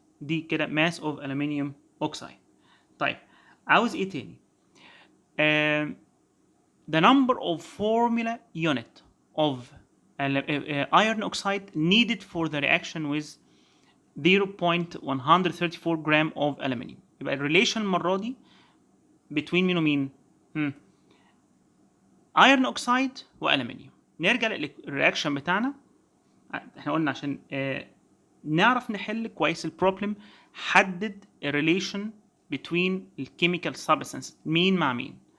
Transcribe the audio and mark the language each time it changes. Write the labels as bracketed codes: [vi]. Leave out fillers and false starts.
[ar] دي كده [en] Mass of aluminium oxide. [ar] طيب عاوز ايه تاني؟ [en] the number of formula unit of iron oxide needed for the reaction with 0.134 gram of aluminium. [ar] يبقى الريليشن المره دي between مين ومين؟ [en] iron oxide [ar] والومنيوم. نرجع للرياكشن بتاعنا. احنا قلنا عشان نعرف نحل كويس البروبلم حدد الريليشن between الكيميكال substances مين مع مين.